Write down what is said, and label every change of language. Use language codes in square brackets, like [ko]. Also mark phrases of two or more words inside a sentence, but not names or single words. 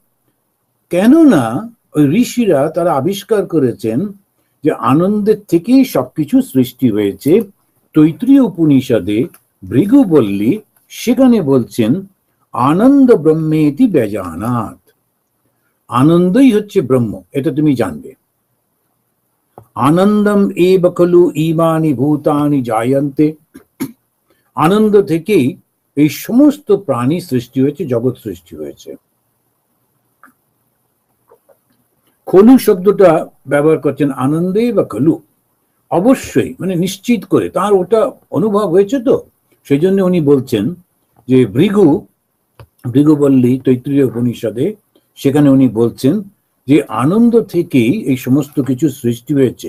[bn] কেননা ওই ঋষিরা তারা আবিষ্কার করেছেন যে আনন্দের থেকেই সবকিছু সৃষ্টি হয়েছে। তৈত্রীয় উপনিষদে ভৃগু বল্লী সেখানে বলছেন, [sa] আনন্দ ব্রহ্মেতি বেজানাত। [bn] আনন্দই হচ্ছে ব্রহ্ম, এটা তুমি জানবে। [sa] আনন্দম এব খলু ইমানি ভূতানি জায়ন্তে। [bn] আনন্দ থেকেই এই সমস্ত প্রাণী সৃষ্টি হয়েছে, জগৎ সৃষ্টি হয়েছে। খলু শব্দটা ব্যবহার করছেন [sa] আনন্দে বা খলু, [bn] অবশ্যই মানে নিশ্চিত করে, তার ওটা অনুভব হয়েছে। তো সেই জন্য উনি বলছেন যে ভৃগুবল্লী তৈত্রীয় উপনিষদে, সেখানে উনি বলছেন যে আনন্দ থেকেই এই সমস্ত কিছু সৃষ্টি হয়েছে।